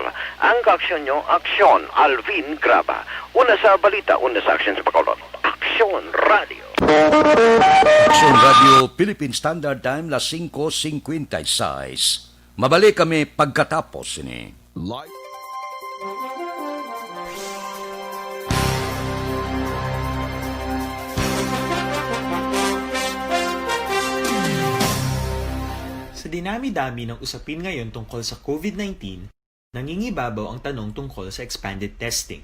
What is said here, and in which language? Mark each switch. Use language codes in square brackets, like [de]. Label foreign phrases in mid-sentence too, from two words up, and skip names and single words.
[hil] Ang kaaksyon nyo, Aksyon Alvin Graba. Una sa balita, una sa aksyon sa Bacolod. Aksyon Radio. Aksyon Radio [en] Philippine Standard Time, [hil] las 5:56. Mabalik kami pagkatapos ini. Live. [tl] Sa dinami-dami ng usapin ngayon tungkol sa COVID-19, nangingibabaw ang tanong tungkol sa expanded testing.